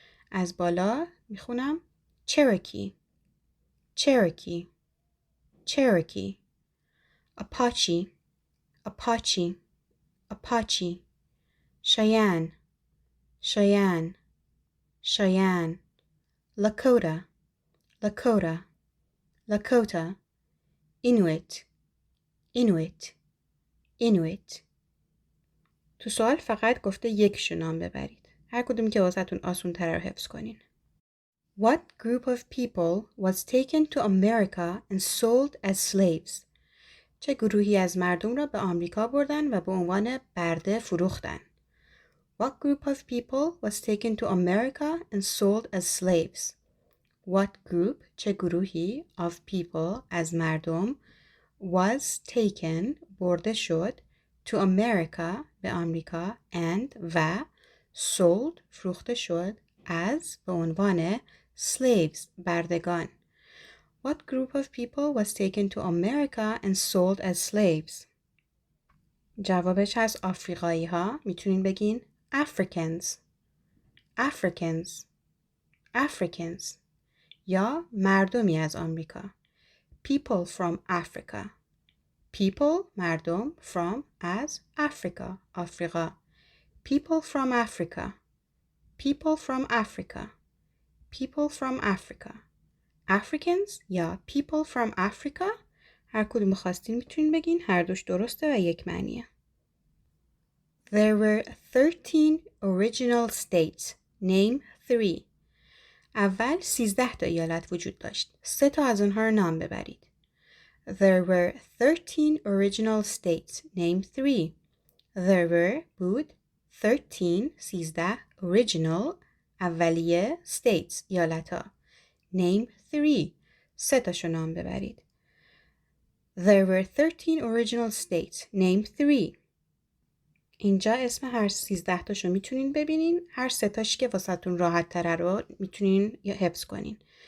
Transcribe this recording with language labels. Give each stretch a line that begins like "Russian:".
Persian: از بالا میخونم Cherokee, Cherokee, Cherokee, Apache, Apache, Apache, Cheyenne, Cheyenne, Cheyenne, Lakota, Lakota, Lakota, Inuit, Inuit, Inuit. تو سوال فقط گفته یکشو نام ببرید. هر کدوم که واسهتون آسون تره رو حفظ کنین.
English: What group of people was taken to America and sold as slaves?
Persian: چه گروهی از مردم را به آمریکا بردن و به عنوان برده فروختن؟
English: What group of people was taken to America and sold as slaves?
Persian: What group چه گروهی of people از مردم was taken برده شد to America به آمریکا and و sold فروخته شد as به عنوان slaves بردگان.
English: What group of people was taken to America and sold as slaves?
Persian: جوابش هست آفریقایی ها. میتونین بگین
English: Africans, Africans, Africans.
Persian: یا مردمی از آمریکا.
English: People from Africa.
Persian: People مردم from از Africa آفریقا.
English: People from Africa. People from Africa. People from Africa.
Persian: Africans یا
English: people from Africa
Persian: هر کدوم خواستین میتونین بگین. هر دوش درسته و یک معنیه.
English: There were 13 original states. Name 3.
Persian: اول 13 تا ایالت وجود داشت. 3 تا از اونها رو نام ببرید.
English: There were 13 original states. Name 3. There were بود 13 original اولیه states ایالت ها. Name 3.
Persian: 3 تاشو نام ببرید.
English: There were 13 original states. Name 3.
Persian: اینجا اسم هر 13 تاشو میتونین ببینین. هر 3 تاش که واسهتون راحت تره رو میتونین حفظ کنین.